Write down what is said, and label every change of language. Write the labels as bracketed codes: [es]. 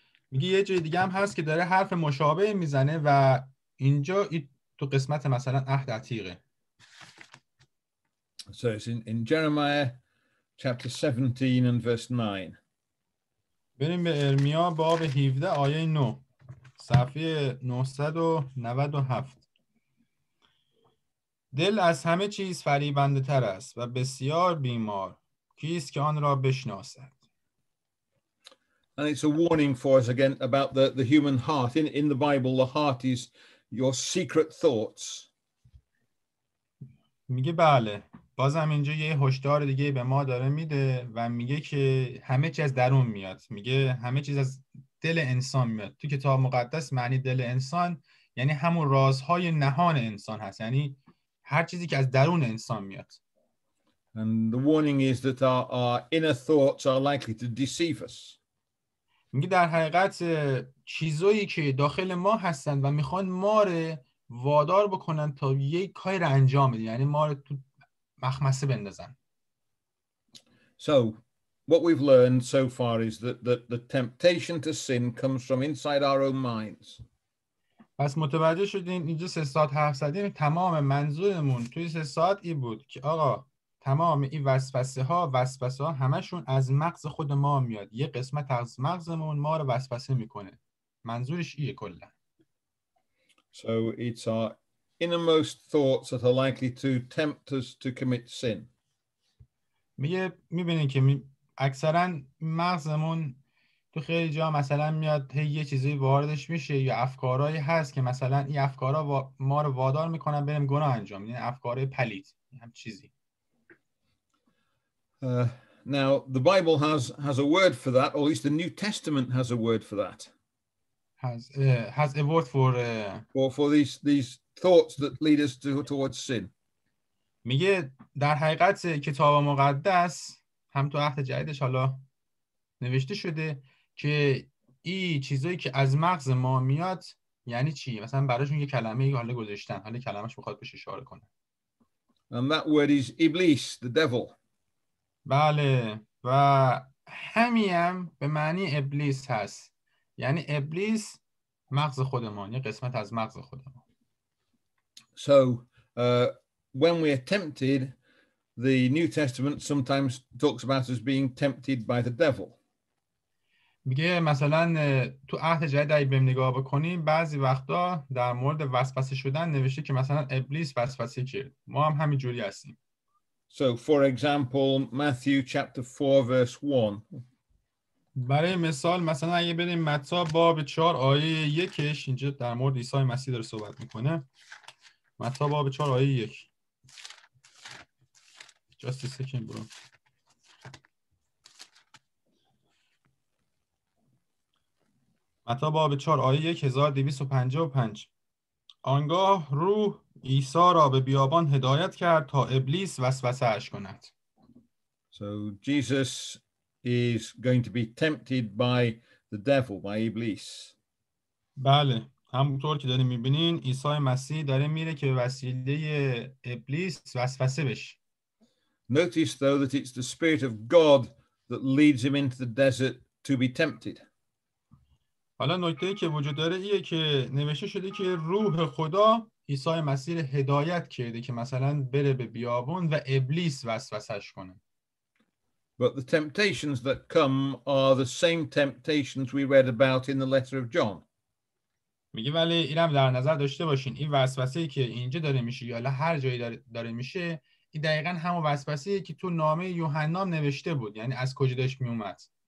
[fa] میگه یه جای دیگه هم هست که داره حرف مشابه میزنه و اینجا تو قسمت مثلا عهد عتیقه. [en] So it's in Jeremiah chapter 17 and verse 9. [fa] بریم به ارمیا باب 17 آیه 9 صفحه 997. دل از همه چیز فریبنده تر است و بسیار بیمار، کیست که آن را بشناسد. [en] And it's a warning for us again about the human heart. In the Bible, the heart is your secret thoughts. [fa] میگه بله، بازم اینجا یه هشدار دیگه به ما داره میده و میگه که همه چیز از درون میاد. میگه همه چیز از دل انسان میاد. تو کتاب مقدس معنی دل انسان یعنی همون رازهای نهان انسان هست، یعنی هر چیزی که از درون انسان میاد. [en] And the warning is that our inner thoughts are likely to deceive us. [fa] میگه در حقیقت چیزایی که داخل ما هستن و میخوان ما رو وادار بکنن تا یک کاری رو انجام بدیم، یعنی ما رو تو مخمسه بندازن. [en] So what we've learned so far is that the temptation to sin comes from inside our own minds. [fa] پس متوجه شدین اینجا 3 ساعت حرف زدیم، تمام منظورمون توی 3 ساعت این بود که آقا تمام این وسوسه ها همشون از مغز خود ما میاد. یه قسمت از مغزمون ما رو وسوسه میکنه. منظورش ایه کلا. [en] So it's our innermost thoughts that are likely to tempt us to commit sin. [fa] میبینین که اکثرا مغزمون تو خیلی جا مثلا میاد یه چیزی واردش میشه یا افکارهایی هست که مثلا این افکارها ما رو وادار میکنن بریم گناه انجام بدیم، یعنی افکار پلید هم چیزی. [en] Now the Bible has a word for that, or at least the New Testament has a word for that. Has a word for these thoughts that lead us towards sin. [fa] میگه در حقیقت کتاب مقدس هم تو عهد جدیدش حالا نوشته شده که این چیزایی که از مغز ما میاد یعنی چی؟ مثلا براشون یه کلمه حالا گذاشتن، حالا کلمش میخواد بهش اشاره کنه. [en] And that word is Iblis, the devil. [fa] بله، و همیم به معنی ابلیس هست. یعنی ابلیس مغز خودمان، یه قسمت از مغز خودمان. [en] So when we are tempted, the New Testament sometimes talks about us being tempted by the devil. [fa] میگه مثلا تو عهد جدید اگه بریم نگاه بکنیم بعضی وقتا در مورد وسوسه شدن نوشته که مثلا ابلیس وسوسه کرد. ما هم همین جوری هستیم. [en] So for example, Matthew chapter 4 verse 1. [fa] برای مثال مثلا اگه بریم متی باب 4 آیه 1 اینجا در مورد عیسی مسیح داره صحبت میکنه. متی باب 4 آیه 1. [en] Just a second bro. [fa] متی باب 4 آیه 1 1255. آنگاه روح عیسی را به بیابان هدایت کرد تا ابلیس وسوسه اش کند. [en] So Jesus is going to be tempted by the devil, by Iblis. [fa] بله، همونطور که داریم میبینین عیسی مسیح داره میره که به وسیله ابلیس وسوسه بشه. [en] Notice though that it's the Spirit of God that leads him into the desert to be tempted. [fa] حالا نکته‌ای که وجود داره ایه که نوشته شده که روح خدا عیسی مسیح هدایت کرده که مثلا بره به بیابون و ابلیس وسوسه‌اش کنه. [en] But the temptations that come are the same temptations we read about in the letter of John. [fa] میگه ولی اینم در نظر داشته باشین این وسوسه‌ای که اینجا داره میشه یا هر جایی داره میشه این دقیقاً همون وسوسه‌ای که تو نامه یوحنا نوشته بود، یعنی از کجا داشت میومد.